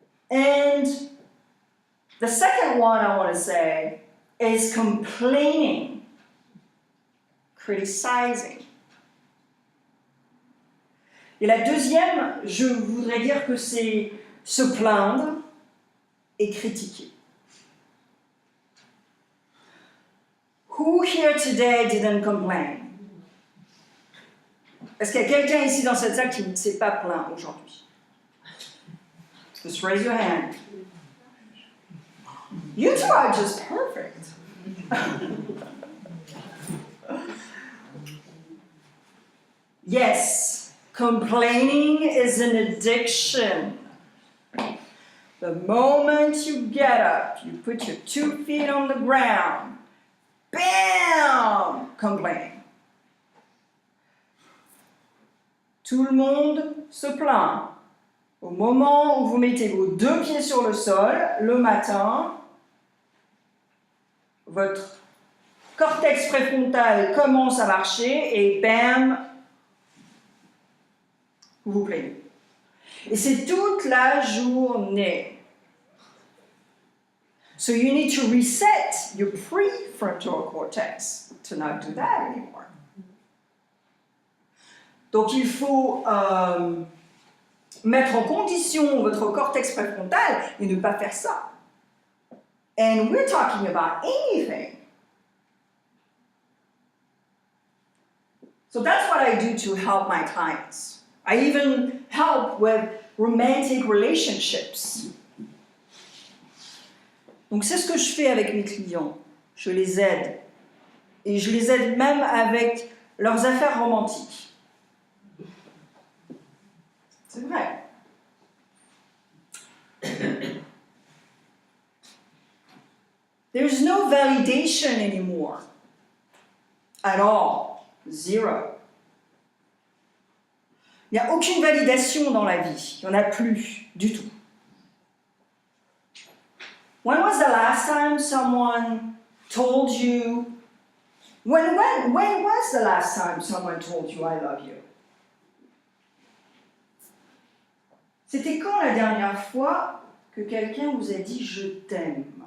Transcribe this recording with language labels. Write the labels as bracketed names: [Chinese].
[English] And the second one I want to say is complaining, criticizing. [French] Et la deuxième, je voudrais dire que c'est se plaindre et critiquer. [English] Who here today didn't complain? [French] Est-ce qu'il y a quelqu'un ici dans cette salle qui ne s'est pas plaint aujourd'hui? [English] Just raise your hand. You two are just perfect. Yes, complaining is an addiction. The moment you get up, you put your 2 feet on the ground, bam, complaining. [French] Tout le monde se plaint. Au moment où vous mettez vos 2 pieds sur le sol, le matin, votre cortex préfrontal commence à marcher et bam, vous vous plaignez. Et c'est toute la journée. [English] So you need to reset your prefrontal cortex to not do that anymore. [French] Donc il faut mettre en condition votre cortex préfrontal et ne pas faire ça. [English] And we're talking about anything. So that's what I do to help my clients. I even help with romantic relationships. [French] Donc c'est ce que je fais avec mes clients. Je les aide. Et je les aide même avec leurs affaires romantiques. C'est vrai. [English] There's no validation anymore. At all. Zero. [French] Il n'y a aucune validation dans la vie. Il n'y en a plus du tout. [English] When was the last time someone told you... When was the last time someone told you I love you? [French] C'était quand la dernière fois que quelqu'un vous a dit je t'aime?